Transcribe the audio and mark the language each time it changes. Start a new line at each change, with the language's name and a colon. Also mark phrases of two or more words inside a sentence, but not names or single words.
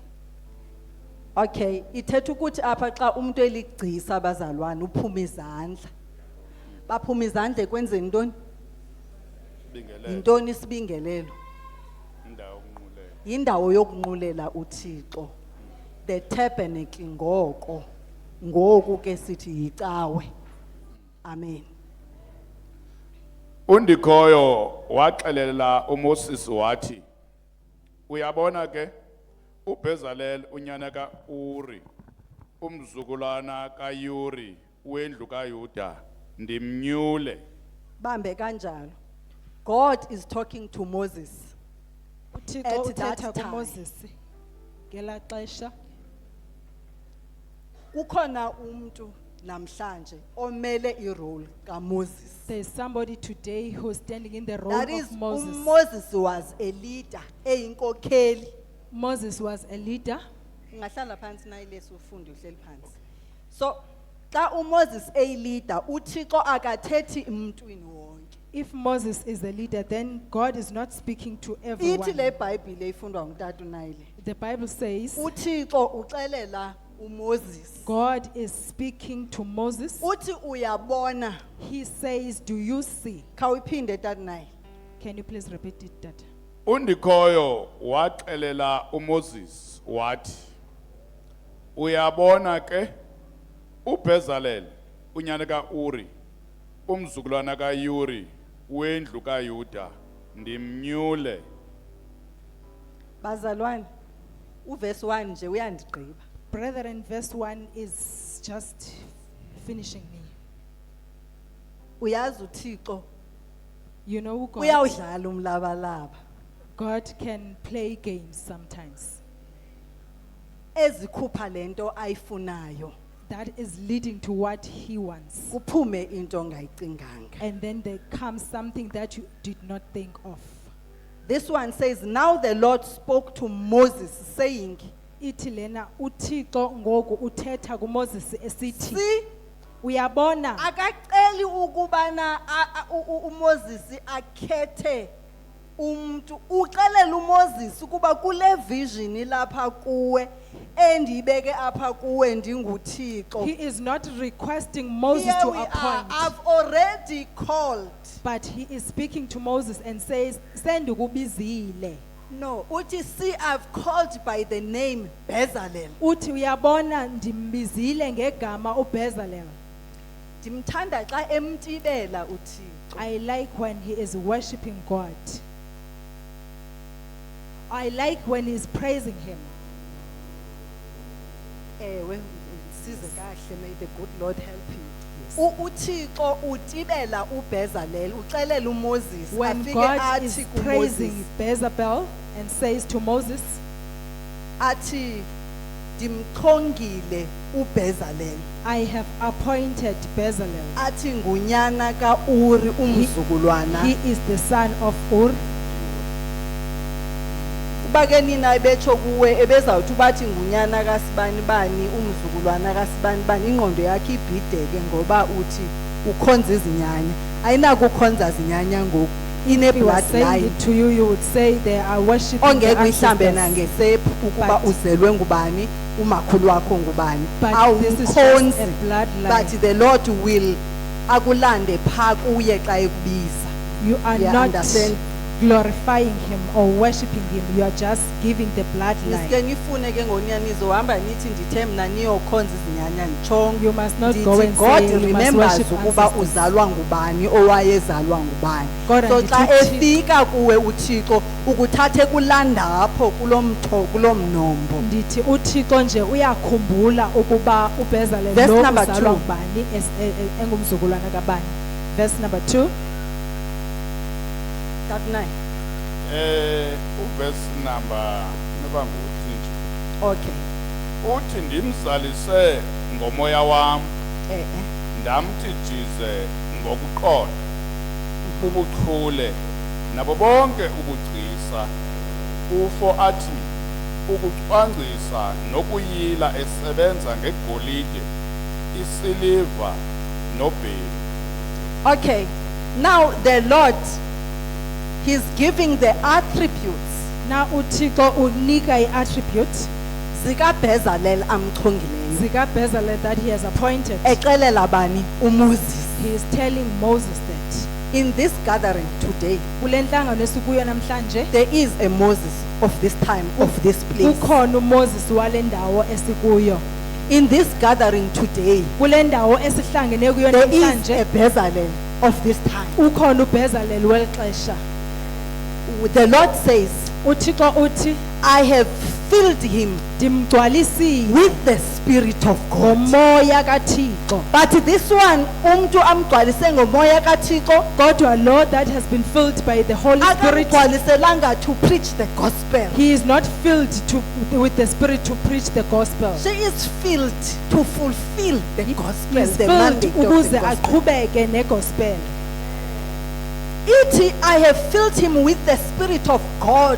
Xhosa: Okay, ithetha ukuthi apha xa umuntu eligcisa abazalwane uphuma izandla. Baphuma izandla ekwenzeni ntoni? Isibingelelo. Yintoni isibingelelo? Indawo yokunqulela. Yindawo yokunqulela uThixo.
English: The tabernacle
Xhosa: ngoku ke sithi yicawe. Amen. Undikhoyo waxelela uMoses wathi uyabona ke uBezalel unyana kaUri umzukulwana kaYuri wendlu kaYuda ndimnyule. Bambe kanjalo.
English: God is talking to Moses.
Xhosa: uThixo
English: At that
Xhosa: uthetha
English: time.
Xhosa: kuMoses ngela xesha Kukhona umuntu namhlanje omele irole kaMoses.
English: there is somebody today who is standing in the role That is of Moses. Moses was a leader, eyinkokheli. Moses was a leader.
Xhosa: Ungahlala phansi na ilesi ufunde uhleli phansi. So xa uMoses leader uThixo akathethi emntwini wonke.
English: If Moses is the leader, then God is not speaking to
Xhosa: Ithi
English: everyone.
Xhosa: le Bible ifundwa nguTata uNayile.
English: The Bible says
Xhosa: uThixo uxelela uMoses.
English: God is speaking to Moses.
Xhosa: Uthi uyabona.
English: He says, do you see?
Xhosa: Khawuphinde Tata Nayile.
English: Can you please repeat it, Dad?
Xhosa: Undikhoyo waxelela uMoses wathi uyabona ke uBezalel unyana kaUri umzukulwana kaYuri wendlu kaYuda ndimnyule. Bazalwane uverse 1 nje uyandigqiba.
English: Brethren, verse 1 is just finishing me.
Xhosa: Uyazi uThixo
English: You know,
Xhosa: uyawudlala umlabalaba.
English: God can play games sometimes.
Xhosa: Ezikhupha lento ayifunayo.
English: That is leading to what he wants.
Xhosa: Kuphume into ongayicinganga.
English: And then there comes something that you did not think of. This one says, now the Lord spoke to Moses saying,
Xhosa: Ithi lena uThixo ngoku uthetha kuMoses esithi
English: see,
Xhosa: Uyabona? akaceli ukubana uMoses akhethe umuntu, uxelela uMoses ukuba kule vision lapha kuwe endibeke apha kuwe ndinguThixo.
English: He is not requesting Moses Here to we are. appoint, I've already called. but he is speaking to Moses and says, "Sendukubizile." No, uthi, see, I've called by the name Bezalel.
Xhosa: Uthi uyabona ndimbizile ngegama uBezalel. Ndimthanda xa emtibela uThixo.
English: I like when he is worshiping God. I like when he's praising him.
Xhosa: Ewe, size kahle,
English: may the good Lord help you.
Xhosa: uThixo utibela uBezalel, uxelela uMoses
English: When
Xhosa: afike
English: God is
Xhosa: athi
English: praising
Xhosa: kuMoses,
English: Bezalel and says to Moses,
Xhosa: athi ndimchongile uBezalel,
English: I have appointed Bezalel.
Xhosa: athi ngunyana kaUri umzukulwana.
English: He is the son of Ur.
Xhosa: Uba ke nina ebetsho kuwe ebezawuthi bathi ngunyana kasibani bani umzukulwana kasibani bani, ingqondo yakhe ibhideke ngoba uthi ukhonza izinyanya. Ayinakukhonza zinyanya ngoku, ine
English: If he was saying bloodline it to you, you would say they are worshiping the
Xhosa: ongeke uyihlambe
English: ancestors.
Xhosa: nangesephu ukuba
English: But-
Xhosa: uzelwe ngubani, umakhulu wakho ngubani.
English: But this is just
Xhosa: Awumkhonzi,
English: a bloodline. but the Lord will
Xhosa: akulande pha kuye xa ekubiza.
English: You are Yeah, not understand. glorifying him or worshiping him. You are just giving the bloodline.
Xhosa: Nisike nifune ke ngoniya nizohamba nithi ndithe mna niyokhonza izinyanya nditshongo.
English: You must not Ndithi, go and God say you must remembers worship
Xhosa: ukuba
English: ancestors.
Xhosa: uzalwa ngubani owayezalwa ngubani.
English: God So and
Xhosa: xa
English: teach-
Xhosa: efika kuwe uThixo ukuthathe kulandapho kulomnombo. Ndithi uThixo nje uyakhumbula ukuba uBezalel
English: Verse
Xhosa: lo
English: number
Xhosa: uzalwa
English: 2.
Xhosa: ngubani engumzukulwana kabani.
English: Verse number 2. That night.
Xhosa: Uverse number noba nguthi nje. Okay. Uthi ndimzalise ngomoya wam, Eh. ndamthi jize ngokuqonda, ubuchule nabo bonke ubugcisa. Ufo athi ukucwangcisa nokuyila esebenza ngegolide, isiliva nobheli.
English: Okay. Now the Lord, He's giving the attributes
Xhosa: Na uThixo unika i-attribute zikaBezalel amchongileyo.
English: zikaBezalel that he has appointed.
Xhosa: Exelela bani uMoses.
English: He is telling Moses that In this gathering today,
Xhosa: kule nhlangano esikuyo namhlanje
English: there is a Moses of this time, of this place.
Xhosa: ukhona uMoses wale ndawo esikuyo.
English: In this gathering today,
Xhosa: Kule ndawo esihlangene kuyo
English: there is
Xhosa: namhlanje
English: a Bezalel of this time.
Xhosa: ukhona uBezalel welixesha.
English: The Lord says,
Xhosa: uThixo uthi
English: I have filled him
Xhosa: ndimgcwalisile
English: with the Spirit of God.
Xhosa: ngomoya kaThixo.
English: But this one,
Xhosa: umntu amgcwalise ngomoya kaThixo, Kodwa lo
English: that has been filled by the Holy Spirit, akamgcwaliselanga to preach the gospel. he is not filled with the Spirit to preach the gospel. She is filled to fulfill the He gospel, is the filled mandate of
Xhosa: ukuze
English: the gospel.
Xhosa: aqhubeke negospel. Ithi,
English: I have filled him with the Spirit of God,